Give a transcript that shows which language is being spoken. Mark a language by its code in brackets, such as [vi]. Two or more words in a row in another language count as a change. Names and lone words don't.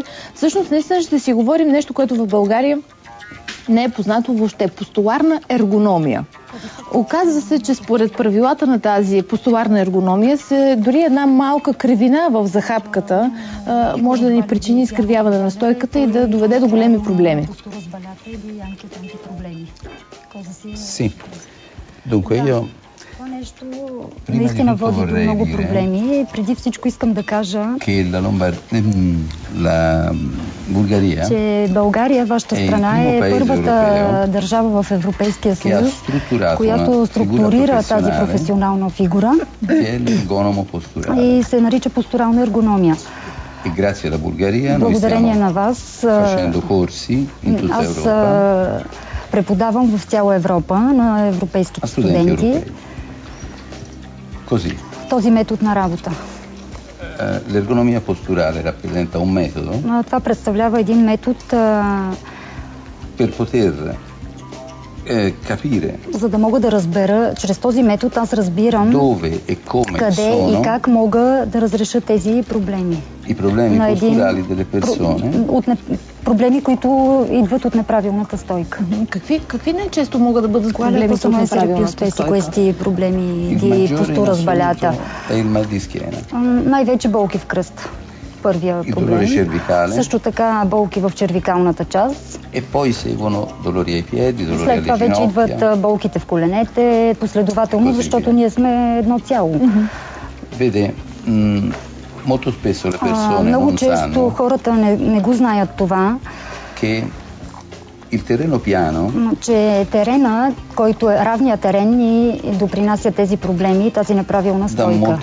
[bg] Всъщност, наистина ще си говорим нещо, което в България не е познато въобще. Постуларна ергономия. Оказва се, че според правилата на тази постуларна ергономия дори една малка кривина в захапката може да ни причини изкривяване на стойката и да доведе до големи проблеми. [it] Sì. Dunque io [bg] Това нещо наистина води до много проблеми. Преди всичко искам да кажа, че България, вашата страна, е първата държава в Европейския съюз, която структурира тази професионална фигура и се нарича постурална ергономия. Благодарение на вас, аз преподавам в цяла Европа на европейските студенти този метод на работа. [it] L'ergonomia posturale rappresenta un metodo. [bg] Това представлява един метод [it] per poter capire. [bg] За да мога да разбера, чрез този метод аз разбирам къде и как мога да разреша тези проблеми. [it] I problemi posturali delle persone. [bg] Проблеми, които идват от неправилната стойка. Какви най-често могат да бъдат проблемите от неправилната стойка? [it] Questi problemi di postura sbagliata. [bg] Най-вече болки в кръст. Първия проблем. Също така болки в червикалната част. След това вече идват болките в коленете, последователно, защото ние сме едно цяло. Много често хората не го знаят това, че терена, който е равният терен, ни допринася тези проблеми, тази неправилна стойка.